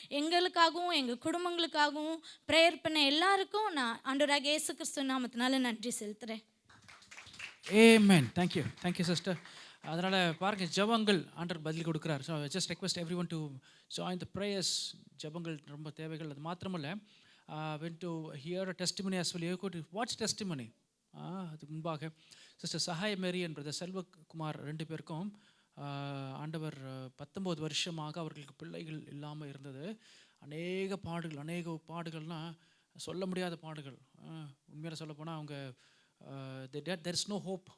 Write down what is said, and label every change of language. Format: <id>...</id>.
<ta>எங்களுக்காகவும் எங்கள் குடும்பங்களுக்காகவும் ப்ரேயர் பண்ண எல்லாருக்கும் நான் ஆண்டவராக இயேசு கிறிஸ்து நாமத்தினால நன்றி செலுத்துகிறேன்.</ta> <en>Amen. Thank you sister.</en> <ta>அதனால் பாருங்கள், ஜெபங்கள் ஆண்டவர் பதில் கொடுக்குறார்.</ta> <en>So just request everyone to join the prayers.</en> <ta>ஜெபங்கள் ரொம்ப தேவைகள். அது மாத்திரமல்ல,</ta> <en>when to hear a testimony as well, you could watch testimony.</en> <ta>அதுக்கு முன்பாக sister Sahay Mary and brother Selvakumar 2 பேருக்கும் ஆண்டவர் 19 வருஷமாக அவர்களுக்கு பிள்ளைகள் இல்லாமல் இருந்தது. அநேக பாடுகள்னால் சொல்ல முடியாத பாடுகள். உண்மையாக சொல்ல போனால் அவங்க</ta> <en>there is no hope.</en>